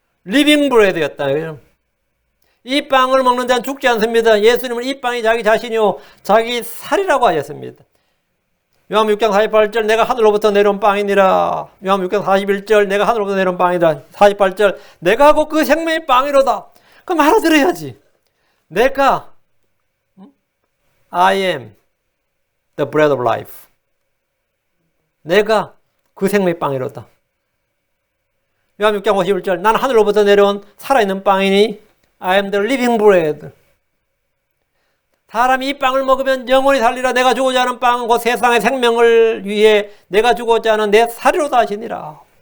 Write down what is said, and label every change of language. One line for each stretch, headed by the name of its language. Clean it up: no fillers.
Korean: 리빙 브레드였다. 이 빵을 먹는 자는 죽지 않습니다. 예수님은 이 빵이 자기 자신이요 자기 살이라고 하셨습니다. 요한복음 6장 48절 내가 하늘로부터 내려온 빵이니라. 요한복음 6장 41절 내가 하늘로부터 내려온 빵이다. 48절 내가 하고 그 생명의 빵이로다. 그럼 알아들어야지. 내가
English: I am the bread of life.
Korean: 내가 그 생명의 빵이로다. 요한복음 6장 51절 나는 하늘로부터 내려온 살아있는 빵이니
English: I am the living bread.
Korean: 사람이 이 빵을 먹으면 영원히 살리라. 내가 주고자 하는 빵은 곧 세상의 생명을 위해 내가 주고자 하는 내 살이로다 하시니라.